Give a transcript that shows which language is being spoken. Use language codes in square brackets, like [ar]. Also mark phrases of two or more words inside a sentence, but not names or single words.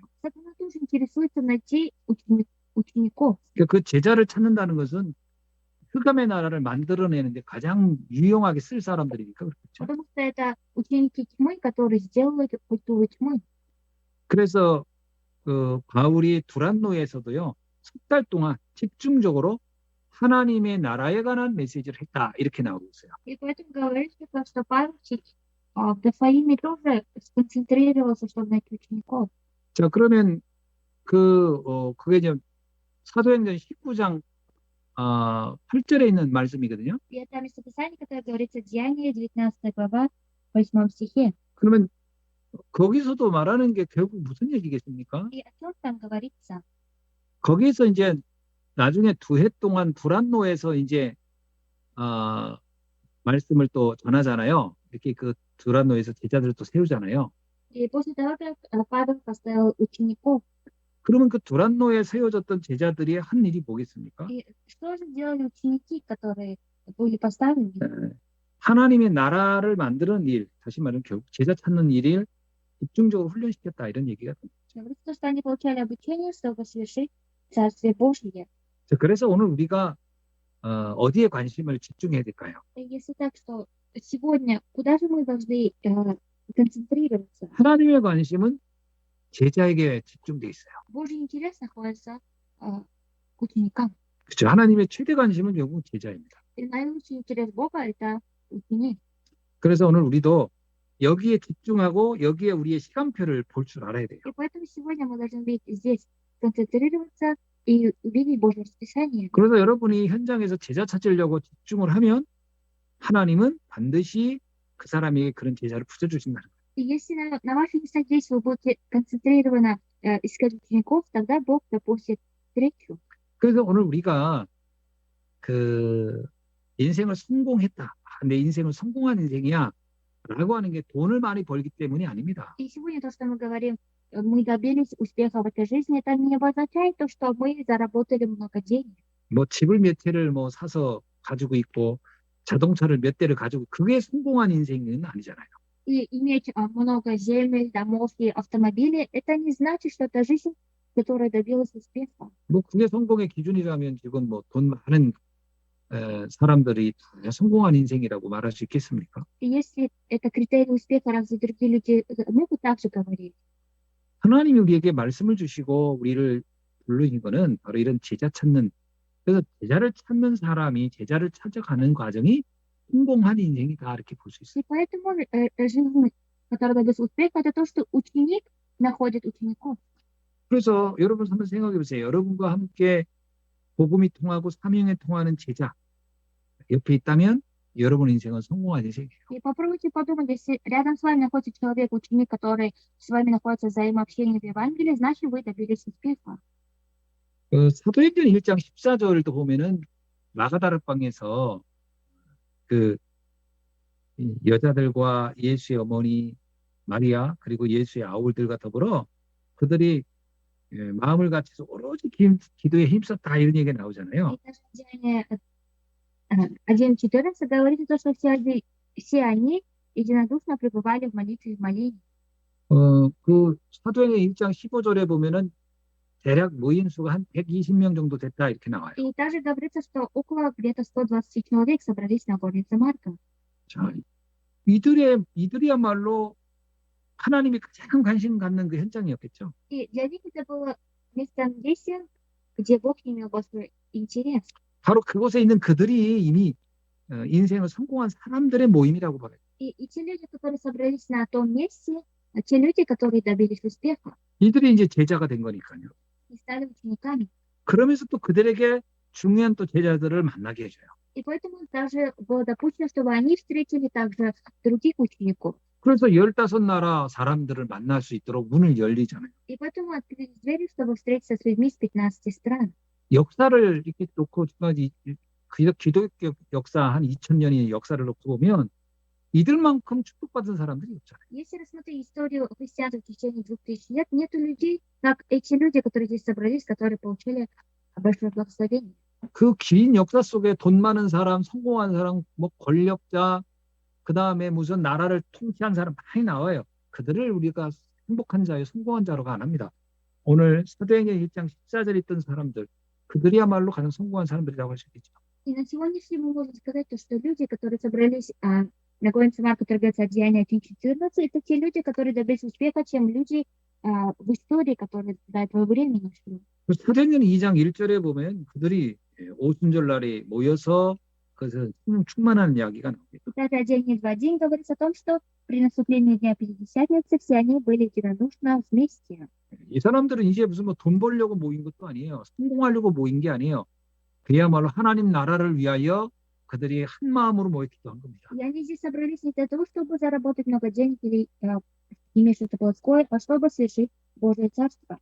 [ru] Сатана тоже интересуется найти учеников. [ko] 그러니까 그 제자를 찾는다는 것은 흑암의 나라를 만들어내는데 가장 유용하게 쓸 사람들이니까 그렇겠죠. [ru] Потому что это ученики тьмы, которые сделают культуру тьмы. [ko] 그래서 바울이 두란노에서도요, 3달 동안 집중적으로 하나님의 나라에 관한 메시지를 했다 이렇게 나오고 있어요. [ru] И поэтому говорится, что Павел в Дафаиме тоже сконцентрировался, чтобы найти учеников. [ko] 자, 그러면 그게 이제 사도행전 19장 8절에 있는 말씀이거든요. [ru] И это местописание, которое говорится Деяние, 19 глава, 8 стихе. [ko] 그러면 거기서도 말하는 게 결국 무슨 얘기겠습니까? [ru] И о чем там говорится? [ko] 거기서 이제 나중에 2해 동안 두란노에서 이제 말씀을 또 전하잖아요. 이렇게 그 두란노에서 제자들을 또 세우잖아요. [ru] И после того, как Павел поставил учеников, [ko] 그러면 그 두란노에 세워졌던 제자들이 한 일이 뭐겠습니까? [ru] и что же делали ученики, которые были поставлены? [ko] 하나님의 나라를 만드는 일, 다시 말하면 결국 제자 찾는 일을 집중적으로 훈련시켰다 이런 얘기가 됩니다. [ru] Говорится, что они получали обучение, чтобы совершить Царствие Божье. [ko] 자, 그래서 오늘 우리가 어디에 관심을 집중해야 될까요? [ru] И если так, что сегодня куда же мы должны концентрироваться? [ko] 하나님의 관심은 제자에게 집중돼 있어요. [ru] Божий интерес находится к ученикам. [ko] 그렇죠. 하나님의 최대 관심은 결국 제자입니다. [ru] И наилучший интерес Бога – это ученик. [ko] 그래서 오늘 우리도 여기에 집중하고 여기에 우리의 시간표를 볼 줄 알아야 돼요. [ru] И поэтому сегодня мы должны быть здесь, концентрироваться и увидеть Божье расписание. [ko] 그래서 여러분이 현장에서 제자 찾으려고 집중을 하면 하나님은 반드시 그 사람에게 그런 제자를 붙여주신다는 거예요. [ru] И если на вашем месте здесь вы будете концентрированно искать учеников, тогда Бог допустит встречу. [ko] 그래서 오늘 우리가 그 인생을 성공했다. 내 인생은 성공한 인생이야. 라고 하는 게 돈을 많이 벌기 때문이 아닙니다. [ru] И сегодня то, что мы говорим, мы добились успеха в этой жизни, это не обозначает то, что мы заработали много денег. [ko] 뭐 집을 몇 채를 뭐 사서 가지고 있고 자동차를 몇 대를 가지고 그게 성공한 인생은 아니잖아요. [ru] И иметь много земель, домов и автомобилей, это не значит, что это жизнь, которая добилась успеха. [ko] 뭐 그게 성공의 기준이라면 지금 뭐 돈 많은 사람들이 다 성공한 인생이라고 말할 수 있겠습니까? [ru] И если это критерий успеха, разве другие люди могут так же говорить? [ko] 하나님이 우리에게 말씀을 주시고 우리를 부르신 거는 바로 이런 제자 찾는, 그래서 제자를 찾는 사람이 제자를 찾아가는 과정이 성공한 인생이다 이렇게 볼 수 있어요. [ru] И поэтому жизнь, которая добилась успеха, это то, что ученик находит учеников. [ko] 그래서 여러분 한번 생각해 보세요. 여러분과 함께 복음이 통하고 사명에 통하는 제자 옆에 있다면 여러분 인생은 성공한 인생이에요. [ru] И попробуйте подумать, если рядом с вами находится человек, ученик, который с вами находится в взаимообщении в Евангелии, значит, вы добились успеха. [ko] 사도행전 1장 14절도 보면은 마가다락방에서 그 여자들과 예수의 어머니 마리아 그리고 예수의 아울들과 더불어 그들이 마음을 같이서 오로지 기도에 힘썼다 이런 얘기가 나오잖아요. [ru] И даже Деяние 1:14 говорит то, что все они единодушно пребывали в молитве и в молении. [ko] 그 사도행전 1장 15절에 보면은 대략 모인 수가 한 120명 정도 됐다 이렇게 나와요. [ru] И также говорится, что около где-то 120 человек собрались на горнице Марка. [ko] 자, 이들이야말로 하나님이 가장 관심 갖는 그 현장이었겠죠. [ru] И для них это было местом действия, где Бог имел большой интерес. [ko] 바로 그곳에 있는 그들이 이미 인생을 성공한 사람들의 모임이라고 봐요. [ru] И те люди, которые собрались на том месте, те люди, которые добились успеха [ko] 이들이 이제 제자가 된 거니까요. [ru] и стали учениками. [ko] 그러면서 또 그들에게 중요한 또 제자들을 만나게 해줘요. [ru] И поэтому также было допущено, чтобы они встретили также других учеников. [ko] 그래서 15나라 사람들을 만날 수 있도록 문을 열리잖아요. [ru] И поэтому открылись двери, чтобы встретиться с людьми с 15 стран. [ko] 역사를 이렇게 놓고 지금까지 기독교 역사 한 2000년의 역사를 놓고 보면 이들만큼 축복받은 사람들이 없잖아요. [ru] Если рассмотреть историю христианства в течение 2000 лет, нету людей, как эти люди, которые здесь собрались, которые получили большое благословение. [ko] 그 긴 역사 속에 돈 많은 사람, 성공한 사람, 뭐 권력자, 그 다음에 무슨 나라를 통치한 사람 많이 나와요. 그들을 우리가 행복한 자요, 성공한 자로가 안 합니다. 오늘 사도행전 1장 14절에 있던 사람들, 그들이야말로 가장 성공한 사람들이라고 할 수 있겠죠. [ru] И на сегодняшний день мы можем сказать, что люди, которые собрались на Гоинце Марка торговца от Деяния 1.14, это те люди, которые добились успеха, чем люди в истории, которые до этого времени шли. [ko] 사도행전 2장 1절에 보면 그들이 오순절날에 모여서 그래서 충만한 이야기가 나옵니다. [ru] И также Деяние 2.1 говорится о том, что при наступлении Дня Пятидесятницы все они были единодушно вместе. [ko] 이 사람들은 이제 무슨 뭐 돈 벌려고 모인 것도 아니에요. 성공하려고 모인 게 아니에요. 그야말로 하나님 나라를 위하여 그들이 한 마음으로 모였기도 한 겁니다. [ru] И они здесь собрались не для того, чтобы заработать много денег или иметь что-то плотское, а чтобы совершить Божье Царство.